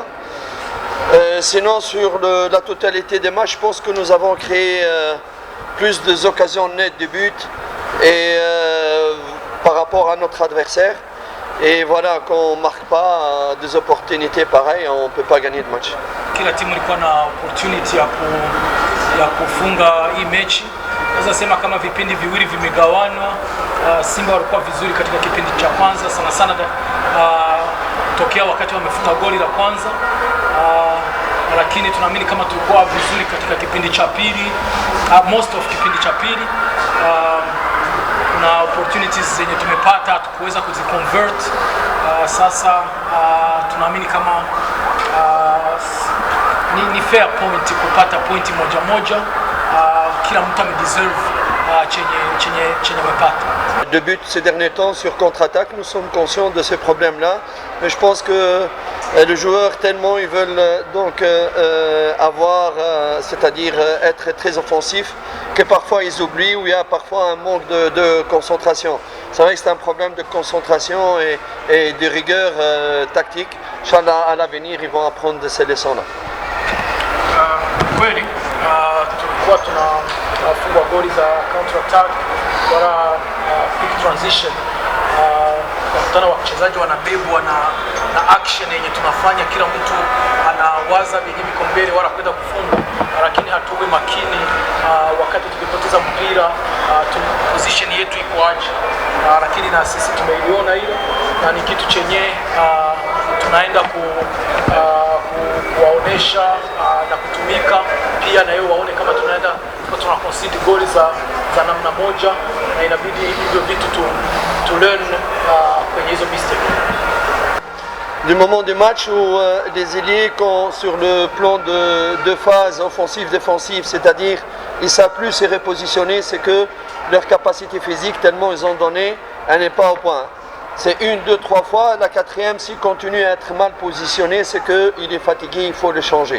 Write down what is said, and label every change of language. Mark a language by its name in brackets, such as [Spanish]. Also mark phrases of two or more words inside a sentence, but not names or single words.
[French] Sinon sur la totalité des matchs, je pense que nous avons créé plus d'occasions nettes de but et par rapport à notre adversaire. Et voilà, quand on ne marque pas des opportunités pareilles, on ne peut pas gagner de match. [Swahili] Kila timu ilikuwa na opportunity ya kufunga hii mechi. Naweza sema kama vipindi viwili vimegawanwa. Simba walikuwa vizuri katika kipindi cha kwanza sana tokea wakati wamefuta goli la kwanza. Lakini tunaamini kama tulikuwa vizuri katika kipindi cha pili, [English] most of [Swahili] kipindi cha pili. Kuna opportunities zenye tumepata tukuweza kuziconvert. Sasa tunaamini kama ni [English] fair point [Swahili] kupata pointi moja. Kila mtu amedeserve chenye amepata. [French] De but ces derniers temps sur contre-attaque, nous sommes conscients de ces problèmes-là, mais je pense que les joueurs tellement ils veulent donc avoir, c'est-à-dire être très offensifs, que parfois ils oublient ou il y a parfois un manque de concentration. C'est vrai que c'est un problème de concentration et de rigueur tactique. Inch'Allah, à l'avenir, ils vont apprendre de ces leçons-là. [Swahili] Kweli tulikuwa tunafungwa goli za [English] counter attack [Swahili] wala [English] quick transition. [Swahili] Kutana wachezaji wanabebwa na action yenye tunafanya, kila mtu anawaza bibi kombele wala kwenda kufunga, lakini hatuwe makini wakati tukipoteza mpira position yetu iko aje. Lakini na sisi tumeiona hilo na ni kitu chenye tunaenda kuwaonesha na kutumika. pia na yeye waone kama tunaenda tuna concede goli za namna moja, na inabidi hivyo vitu tu learn kwenye hizo mistake. [French] Du moment du match où les ailiers, sur le plan de phase offensive-défensive, c'est-à-dire ils savent plus se repositionner, c'est que leur capacité physique, tellement ils ont donné, elle n'est pas au point. C'est 1, 2, 3 fois, la quatrième, s'il continue à être mal positionné, c'est qu'il est fatigué, il faut le changer.